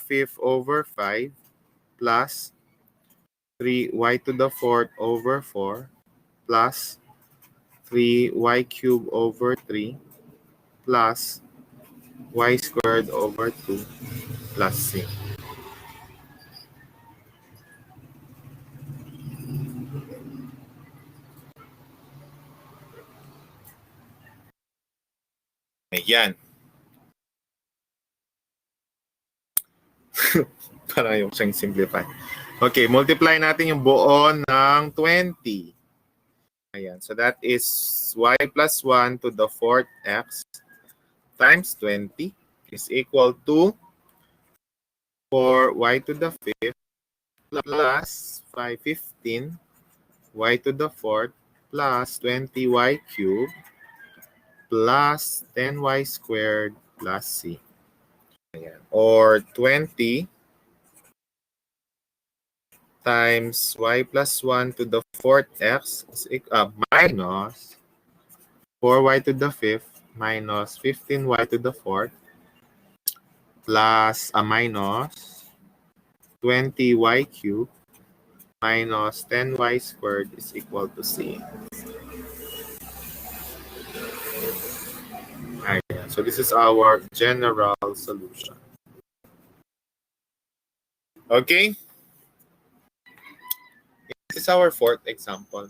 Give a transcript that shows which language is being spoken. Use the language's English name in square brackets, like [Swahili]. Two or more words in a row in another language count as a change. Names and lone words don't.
[English] fifth over 5 plus 3y to the fourth over 4 plus 3y cubed over 3 plus y squared over 2 plus c. [Filipino] Ayan. Parang yung siyang simplify. Okay, multiply natin yung buo ng 20. Ayan, [English] so that is y plus 1 to the fourth x times 20 is equal to 4y to the fifth plus 515 y to the fourth plus 20y cubed plus 10y squared plus c. [Filipino] Ayan. [English] Or 20 times y plus 1 to the fourth x minus 4y to the fifth minus 15y to the fourth plus a minus 20y cubed minus 10y squared is equal to c. [Filipino] Ayan. [English] So this is our general solution. Okay? This is our fourth example.